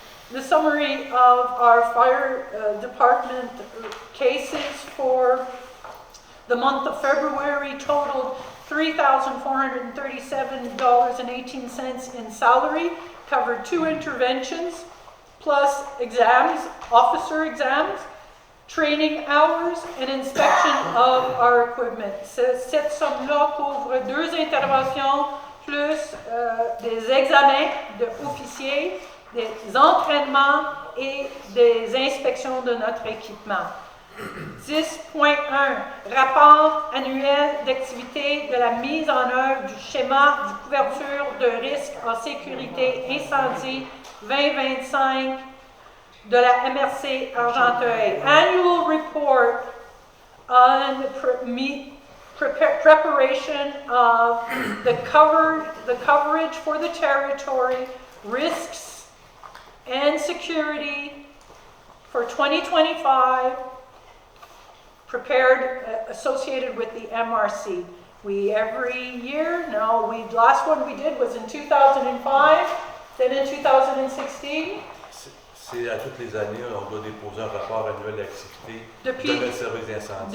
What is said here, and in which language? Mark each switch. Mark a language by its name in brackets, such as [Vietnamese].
[English] The summary of our fire department cases for the month of February totaled $3,437.18 in salary, covered 2 interventions, plus exams, officer exams, training hours, and inspection of our equipment. [French] Cette somme-là couvre 2 interventions, plus des examens d'officiers, des entraînements et des inspections de notre équipement. 10.1 Rapport annuel d'activité de la mise en œuvre du schéma de couverture de risque en sécurité incendie 2025 de la MRC Argenteuil. [English] Annual report on preparation of the coverage for the territory, risks and security for 2025, prepared, associated with the MRC. We every year, last one we did was in 2005, then in 2016. [French] C'est à toutes les années, on doit déposer un rapport annuel d'activité Depuis- de notre service d'incendie.